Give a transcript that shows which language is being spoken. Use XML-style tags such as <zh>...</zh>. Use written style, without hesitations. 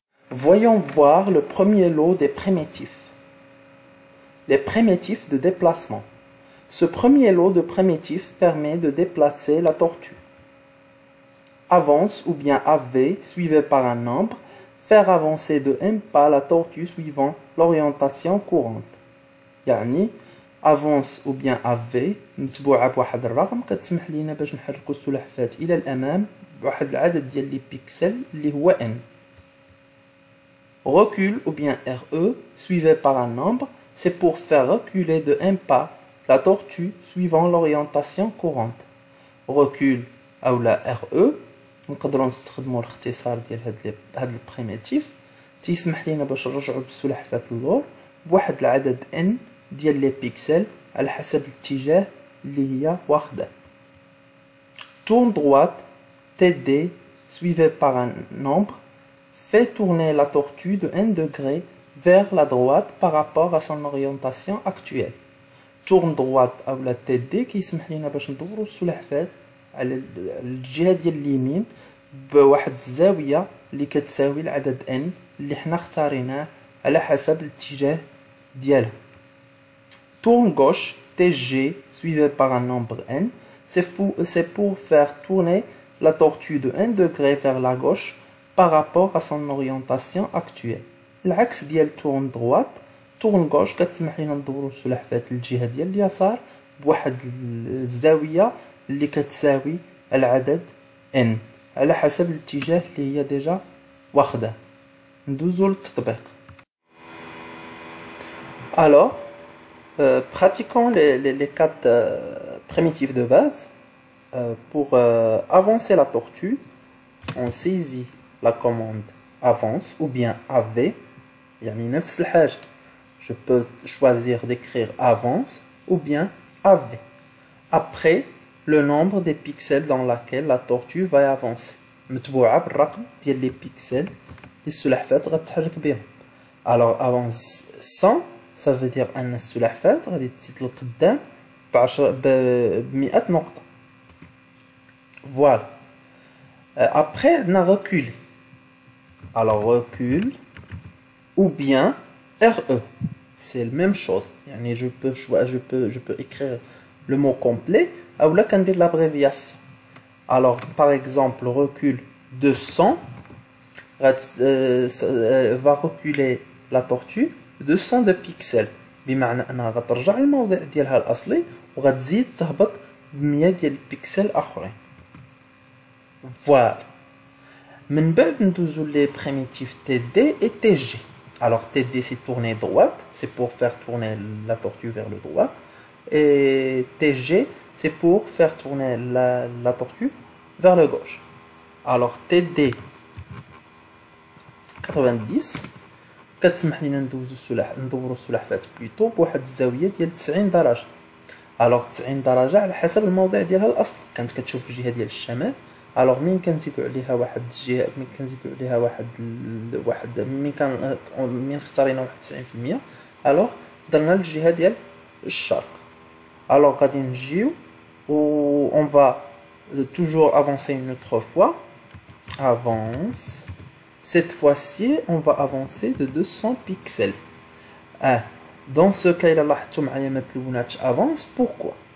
<fr>Voyons voir le premier lot des primitifs. Les primitifs de déplacement. Ce premier lot de primitifs permet de déplacer la tortue. Avance ou bien AV suivi par un nombre, faire avancer de un pas la tortue suivant l'orientation courante.</fr> <ar>يعني</ar> <fr>avance ou bien AV</fr> <ar>متبوعة بواحد الرقم كتسمح لينا باش نحركو السلحفاة إلى الأمام بواحد العدد ديال لي بيكسل اللي هو n.</ar> <fr>Recul ou bien RE suivi par un nombre, c'est pour faire reculer de un pas la tortue suivant l'orientation courante. Recul ou la RE</fr> <ar>نقدروا نستخدموا الاختصار ديال هاد البريميتيف تيسمح لينا باش نرجعوا بالسلحفاة للور بواحد العدد n ديال لي بيكسل على حسب الاتجاه اللي هي واخده.</ar> <fr>Tourne droite TD suivi par un nombre fait tourner la tortue de 1 degré vers la droite par rapport à son orientation actuelle. Tourne droite ou la TD</fr> <ar>كيسمح لينا باش ندوروا السلحفاة على الجهة ديال اليمين بواحد الزاوية اللي كتساوي العدد n اللي حنا اختاريناه على حسب الاتجاه ديالها.</ar> <fr>Tourne gauche TG suivi par un nombre n, c'est pour faire tourner la tortue de 1 degré vers la gauche par rapport à son orientation actuelle.</fr> <ar>العكس ديال</ar> <fr>tourne droite tourne gauche</fr> <ar>كتسمح لينا ندورو السلحفاة للجهة ديال اليسار بواحد الزاوية اللي كتساوي العدد n على حسب الاتجاه اللي هي ديجا واخده. ندوزو للتطبيق.</ar> <fr>Alors, pratiquons les 4 primitifs de base. Pour avancer la tortue, on saisit la commande avance ou bien AV.</fr> <ar>يعني نفس الحاجة.</ar> <fr>Je peux choisir d'écrire avance ou bien AV. Après, le nombre des pixels dans laquelle la tortue va avancer.</fr> <ar>متبوعة بالرقم ديال</ar> <fr>les pixels</fr> <ar>اللي السلحفاة غتحرك بهم.</ar> <fr>Alors avance 100 ça veut dire</fr> <ar>أن السلحفاة غادي تزيد للقدام ب100 نقطة.</ar> <fr>Voilà. Après</fr> <ar>عندنا</ar> <fr>reculer. Alors recul ou bien RE. C'est la même chose.</fr> <ar>يعني</ar> <fr>je peux écrire le mot complet ou là</fr> <ar>كندير</ar> <fr>l'abréviation. Alors par exemple recul de 100 va reculer la tortue de 100 de pixels.</fr> <ar>بمعنى انها غترجع للموضع ديالها الاصلي وغتزيد تهبط ب 100 ديال البيكسل اخرين.</ar> <fr>Voilà.</fr> <ar>من بعد ندوزو</ar> <fr>les primitifs TD et TG. Alors TD c'est tourner droite, c'est pour faire tourner la tortue vers le droit. Et TG c'est pour faire tourner la tortue vers le gauche. Alors TD 90</fr> <ar>كتسمح لينا ندورو السلحفاة بليتو بواحد الزاوية ديال 90 درجة. الوغ 90 درجة على حسب الموضع ديالها الأصلي. كانت كتشوف الجهة ديال الشمال. الوغ مين كنزيدو عليها واحد الجهة مين كنزيدو عليها واحد مين اختارينا واحد 90% الوغ درنا الجهة ديال الشرق. الوغ غادي نجيو و</ar> <fr>on va toujours avancer une autre fois. avance. Cette fois-ci, on va avancer de 200 pixels. Dans ce cas, il a avance. Pourquoi?</fr>